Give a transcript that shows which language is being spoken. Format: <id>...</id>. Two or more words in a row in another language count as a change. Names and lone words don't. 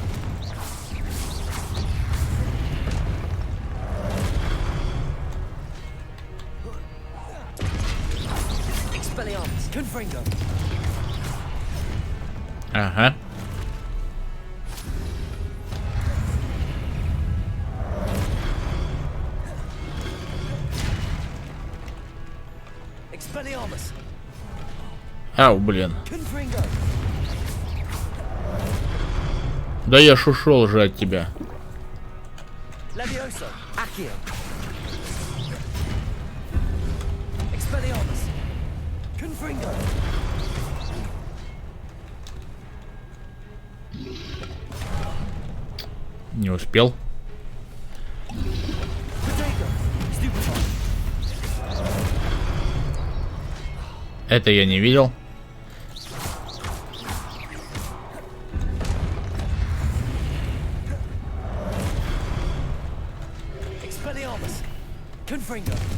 <la>Expelliarmus. Confringo.</la> <ru>Ага.</ru> <la>Expelliarmus.</la> <ru>Ау, блин.</ru> <la>Confringo.</la> <ru>Да я ж ушел же от тебя.</ru> <la>Levioso. Accio. Expelliarmus. Confringo.</la> <ru>Не успел.</ru> <la>Protego. Stupefy.</la> <ru>Это я не видел.</ru> <la>Expelliarmus. Confringo.</la>